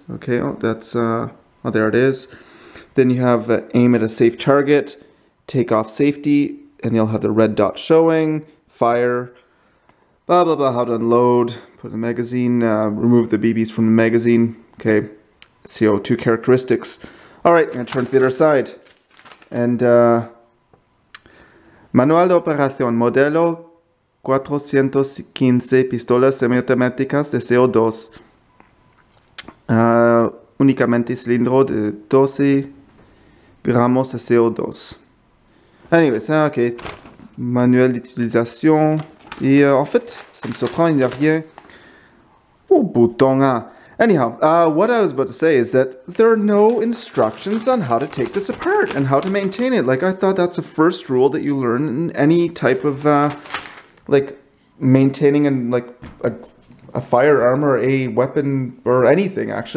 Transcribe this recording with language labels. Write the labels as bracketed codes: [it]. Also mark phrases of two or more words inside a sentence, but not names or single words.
[en] Okay, oh, that's, oh, there it is. Then you have aim at a safe target, take off safety, and you'll have the red dot showing, fire, blah, blah, blah, how to unload, put the magazine, remove the BBs from the magazine. Okay, CO2 characteristics. All right, I'm gonna turn to the other side. [es] And Manual de operación, modelo 415 pistolas semiautomáticas de CO2. Únicamente cilindro de 12 gramos de CO2. [en] Anyways, ok. [fr] Manuel d'utilisation. Et en fait, ça me surprend, il n'y a rien au bouton. [en] Anyhow, what I was about to say is that there are no instructions on how to take this apart and how to maintain it. Like, I thought that's a first rule that you learn in any type of, like, maintaining and, like, a firearm or a weapon or anything, actually.